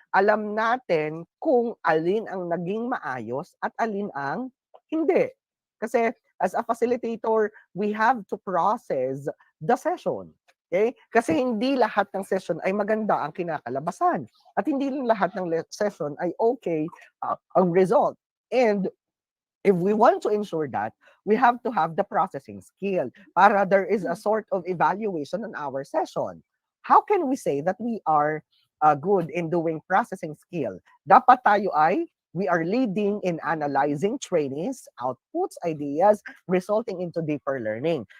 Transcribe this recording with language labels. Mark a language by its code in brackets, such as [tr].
[tl] Alam natin kung alin ang naging maayos at alin ang hindi. [en] Kasi as a facilitator, we have to process the session. Okay? [tl] Kasi hindi lahat ng session ay maganda ang kinakalabasan. At hindi lahat ng session ay okay ang result. [en] And if we want to ensure that, we have to have the processing skill para there is a sort of evaluation on our session. How can we say that we are good in doing processing skill? [tl] Dapat tayo ay [en] We are leading in analyzing trainees, outputs, ideas, resulting into deeper learning.